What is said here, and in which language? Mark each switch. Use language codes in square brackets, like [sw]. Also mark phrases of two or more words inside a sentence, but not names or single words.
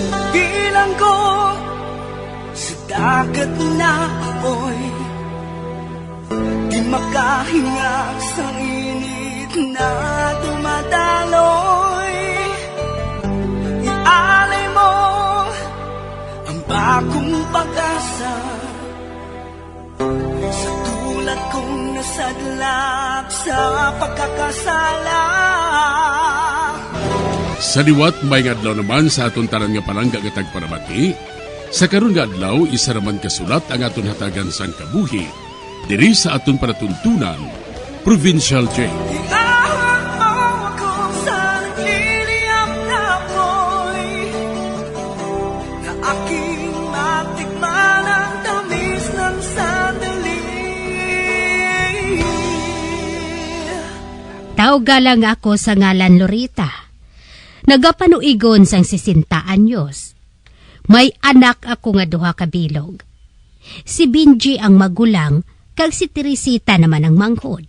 [tl] bilang ko sa dagat na apoy, di makahinga sa init na dumadaloy. Ialay mo ang bagong pag-asa sa tulad kong nasadlak sa pagkakasala. [hil] Sa liwat may adlaw naman sa aton tanan nga palangga gatag paramati. Sa karon nga adlaw isa raman kasulat ang aton hatagan sang kabuhi diri sa aton panatuntunan Provincial J. [tl] Iahang mo ako sa nagliliyap na apoy, na aking matikman ang tamis ng sandali. [hil] Tawga lang ako sa ngalan Lorita. Nagapanuigon sang 60 anyos. May anak ako nga duha ka bilog. Si Benji ang magulang, kag si Teresita naman ang manghod.